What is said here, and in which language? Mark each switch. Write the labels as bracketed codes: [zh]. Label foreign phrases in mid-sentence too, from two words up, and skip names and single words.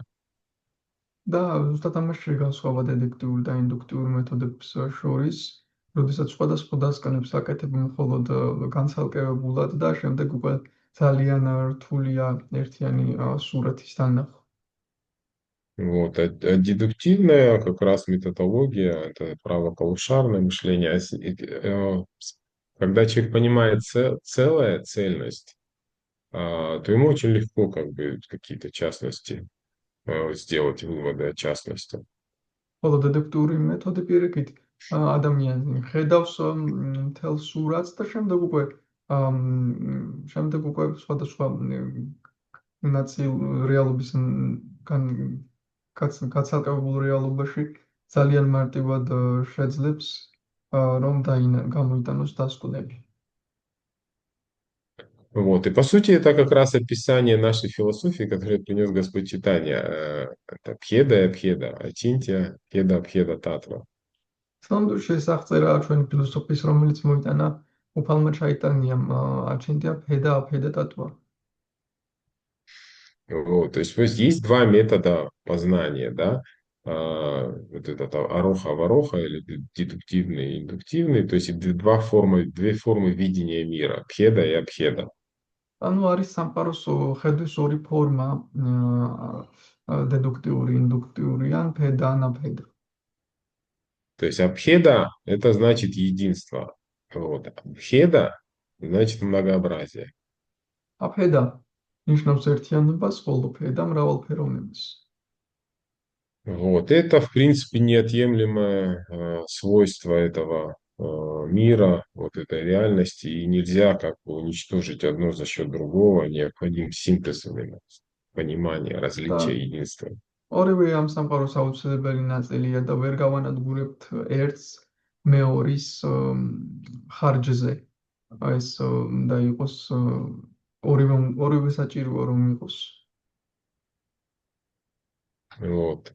[ka] და ზუსტად ამაში განსხვავება დედუქტიურ და ინდუქტიურ მეთოდებს შორის, როდესაც სხვადასხვა დასკვნებს აკეთებენ მხოლოდ განცალკევებულად და შემდეგ უკვე ძალიან რთულია ერთიანი სურათის თანახმად. [ru] Вот. А дедуктивная как раз методология, это правополушарное мышление. Когда человек понимает целое, цельность, то ему очень легко как бы какие-то частности сделать выводы о частности. [ka] ხოლო დედუქტიური მეთოდი პირიქით ადამიანი ხედავს მთელ სურათს და შემდეგ უკვე სხვადასხვა ნაწილ რეალობის გაცალკევებულ რეალობაში ძალიან მარტივად შეძლებს რომ გამოიტანოს დასკვნები. [ru] Вот. И по сути это как раз описание нашей философии, которую принес Господь Чайтанья. Это Бхеда и Абхеда, Ачинтия, Бхеда, Абхеда, Татва. [ka] სამდურში ეს აღწერაა ჩვენი ფილოსოფიის, რომელიც მოიტანა უფალმა ჩაიტანიამ, აჩინთია ბჰედა, აბჰედა, ტატვა. [ru] Вот. То есть два метода познания, да? вот этот ароха-вороха или дедуктивный и индуктивный, то есть две формы видения мира, пхеда и абхеда. [ka] ანუ არის სამყაროს ხედვის ორი ფორმა, დედუქტიური, ინდუქტიური ან ფედა ან აფედა. [ru] То есть абхеда– это значит единство. Вот. Абхеда– значит многообразие. [ka] აფედა ნიშნავს ერთიანობას, ხოლო ფედა მრავალფეროვნებას. [ru] Вот. Это, в принципе, неотъемлемое свойство этого мира, вот этой реальности, и нельзя как бы уничтожить одно за счет другого, необходим синтез именно, понимание, [ka] და [ru] различия, единства. [ka] ორივე ამ სამყაროს აუცილებელი ნაწილია და ვერ გავანადგურებთ ერთს მეორის ხარჯზე. ეს უნდა იყოს ორივე საჭიროა რომ იყოს. [ru] Вот.